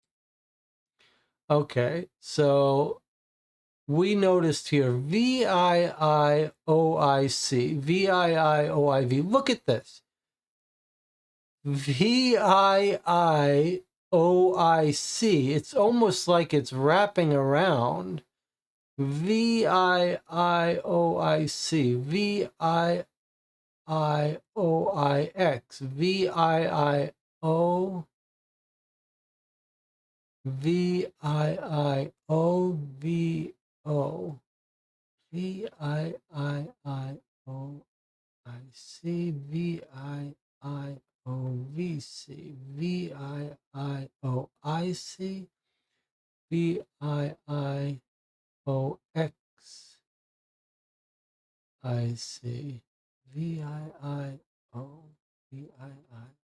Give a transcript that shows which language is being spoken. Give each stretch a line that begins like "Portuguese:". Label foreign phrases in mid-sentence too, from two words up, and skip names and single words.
English: Okay, so we noticed here VIIOIC, VIIOIV. Look at this. VIIOIC. It's almost like it's wrapping around. VIIOIC, VIIOIX, VIIO. VIIOVO. V-I-I-O-I-C, V-I-I-O-I-C, V-I-I-O-X-I-C, V-I-I-O-V-I-I.